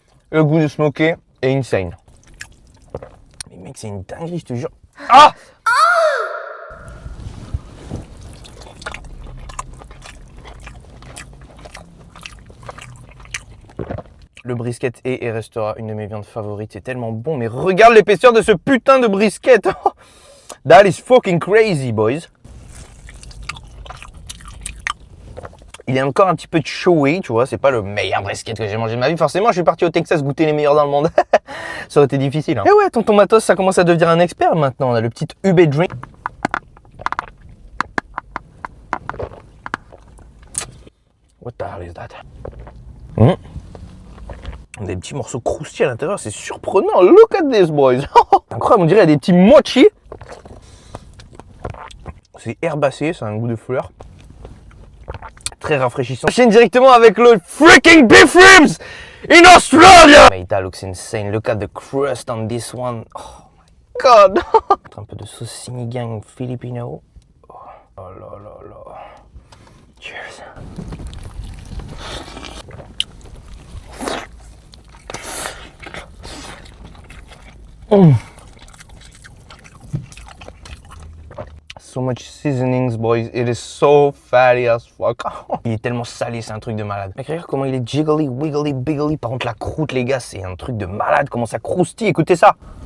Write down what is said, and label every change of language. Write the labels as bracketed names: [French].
[French] Le goût de smoké est insane. Mais mec, c'est une dinguerie, je te jure. Ah! Le brisket est et restera une de mes viandes favorites. C'est tellement bon. Mais regarde l'épaisseur de ce putain de brisket. [English] That is fucking crazy, boys. [French] Il est encore un petit peu chewy, tu vois. C'est pas le meilleur brisket que j'ai mangé de ma vie. Forcément, je suis parti au Texas goûter les meilleurs dans le monde. Ça aurait été difficile. Hein. Et ouais, tonton Matos, ça commence à devenir un expert maintenant. On a le petit UB drink. [English] What the hell is that? [French] Des petits morceaux croustillés à l'intérieur, c'est surprenant. [English] Look at this, boys. [French] Incroyable, on dirait qu'il y a des petits mochi. C'est herbacé, ça a un goût de fleur. Très rafraîchissant. Enchaîne directement avec le [English] freaking beef ribs in Australia. Mate, that looks insane. Look at the crust on this one. Oh my god. [French] Un peu de sauce sinigang filipino. Oh là là là. Cheers. [English] So much seasonings, boys. It is so fatty as fuck. [French] Il est tellement salé, c'est un truc de malade. Mec, regarde comment il est [English] jiggly, wiggly, biggly. [French] Par contre, la croûte, les gars, c'est un truc de malade. Comment ça croustille, écoutez ça.